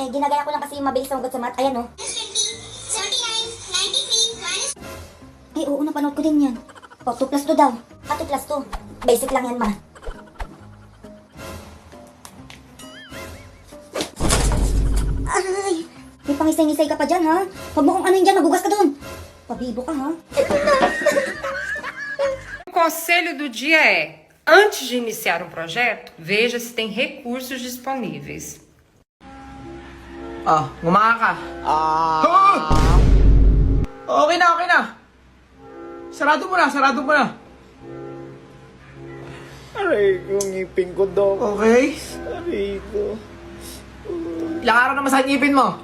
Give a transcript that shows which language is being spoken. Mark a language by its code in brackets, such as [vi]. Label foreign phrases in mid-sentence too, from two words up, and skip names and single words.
[tl] Ginagaya ko lang kasi yung mabilis na hugot sa mat. Ayan, 79, 93, Ay, oo, napanood ko din yan. 2 plus 2 daw. 2 plus 2. Basic lang yan, ma. Ay, may pangisay-ngisay ka pa dyan, ha? Huwag mo kung ano yun dyan, magugas ka doon. Pabibo ka, ha? [pt] O conselho do dia é: antes de iniciar um projeto, veja se tem recursos disponíveis. [tl] Gumaka ka. Okay na. Sarado mo na. Aray, yung ngipin ko, Dok. Okay? Aray ko. Ilang araw na masakit ngipin mo?